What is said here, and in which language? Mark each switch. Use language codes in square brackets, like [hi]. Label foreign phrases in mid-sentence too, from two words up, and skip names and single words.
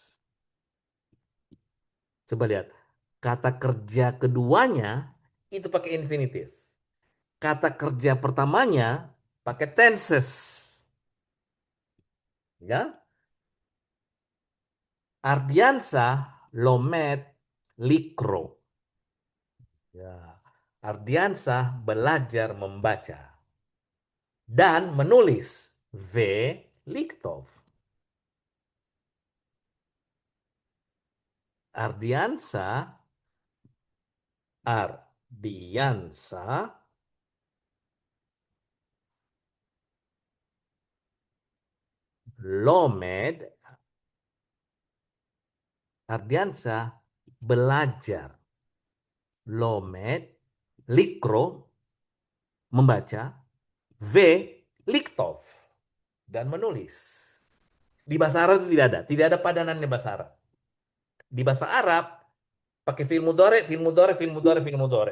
[id] Coba lihat. Kata kerja keduanya itu pakai infinitif. Kata kerja pertamanya pakai tenses. Ya. Ardiansah, [he] לומד, לקרוא. [id] Ya. Ardiansah belajar membaca dan menulis. [he] ולכתוב. [id] Ardiansah, Ardiansah Lomed, Ardiansah belajar. [he] לומד, לקרוא, [id] membaca. V. Liktov, dan menulis. Di bahasa Arab itu tidak ada. Tidak ada padanannya bahasa Arab. Di bahasa Arab, pakai [ar] فعل مضارع, فعل مضارع, فعل مضارع, فعل مضارع.